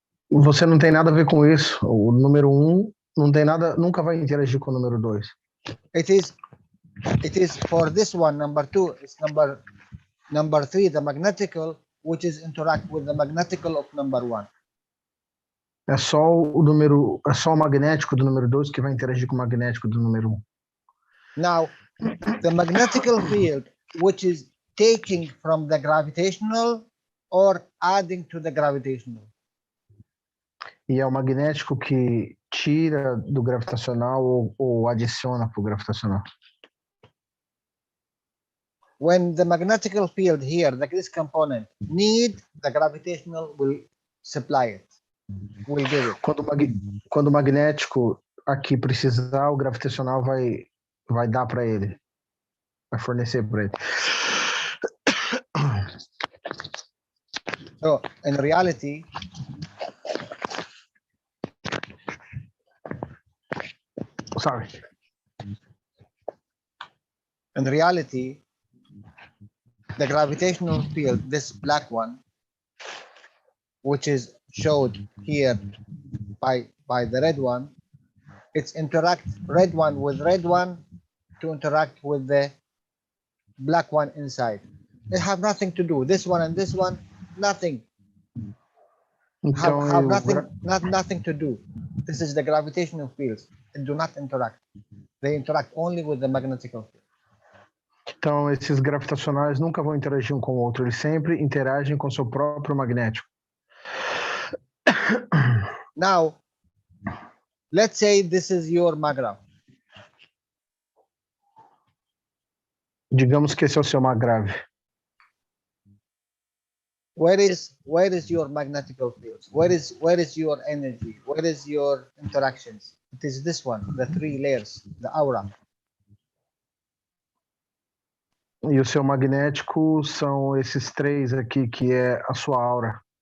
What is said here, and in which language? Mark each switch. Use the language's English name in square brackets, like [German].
[Portuguese] Você não tem nada a ver com isso. O número 1 não tem nada, nunca vai interagir com o número 2. [English] It is for this one, number 2, it's number 3, the magnetical, which is interact with the magnetical of number 1. [Portuguese] É só o magnético do número 2 que vai interagir com o magnético do número 1. [English] Now, the magnetical field, which is taking from the gravitational or adding to the gravitational. [Portuguese] E é o magnético que tira do gravitacional ou adiciona para o gravitacional. [English] When the magnetical field here, this component, need, the gravitational will supply it. Will give it. [Portuguese] Quando o magnético aqui precisar, o gravitacional vai dar para ele. Vai fornecer para ele. [English] So, in reality, Sorry. In reality, the gravitational field, this black one, which is showed here by the red one, it's interact red one with red one to interact with the black one inside. They have nothing to do. This one and this one, nothing. [Portuguese] Então, [English] Have nothing to do. This is the gravitational fields. They do not interact. They interact only with the magnetical field. [Portuguese] Então, esses gravitacionais nunca vão interagir um com o outro. Eles sempre interagem com seu próprio magnético. [English] Now, let's say this is your magrav. [Portuguese] Digamos que esse é o seu magrave. [English] Where is your magnetical fields? Where is your energy? Where is your interactions? It is this one, the 3 layers, the aura. [Portuguese] E o seu magnético são esses 3 aqui, que é a sua aura.